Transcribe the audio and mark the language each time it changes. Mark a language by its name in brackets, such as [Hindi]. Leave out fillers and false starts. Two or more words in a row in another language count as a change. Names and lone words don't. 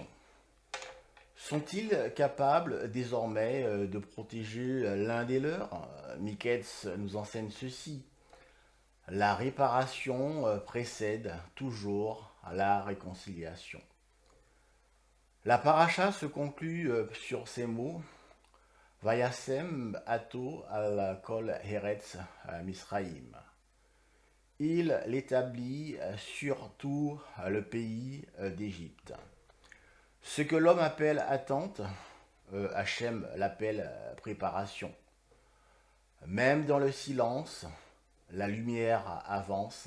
[French] Sont-ils capables désormais de protéger l'un des leurs? Miketz nous enseigne ceci. La réparation précède toujours la réconciliation. La paracha se conclut sur ces mots [Hebrew] וישם אותו על כל ארץ מצרים. [French] Il l'établit sur tout le pays d'Égypte. Ce que l'homme appelle attente, Hachem l'appelle préparation. Même dans le silence, la lumière avance.